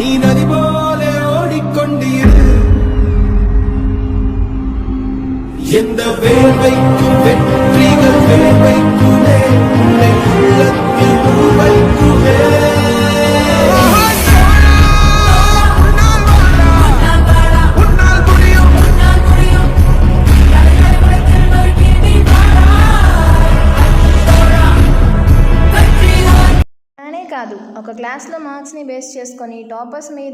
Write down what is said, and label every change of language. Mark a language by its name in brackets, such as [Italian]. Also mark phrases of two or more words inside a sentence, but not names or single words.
[Tamil] நதி போல ஓடிக்கொண்டீரு எந்த வேர்வைக்கும் வெற்றிகள் வேர்வைக்குமே உன்னை உள்ளத்தில் உருவைக்குமே [Telugu] అనే కాదు, ఒక క్లాస్లో మార్క్స్ని బేస్ చేసుకొని టాపర్స్ మీద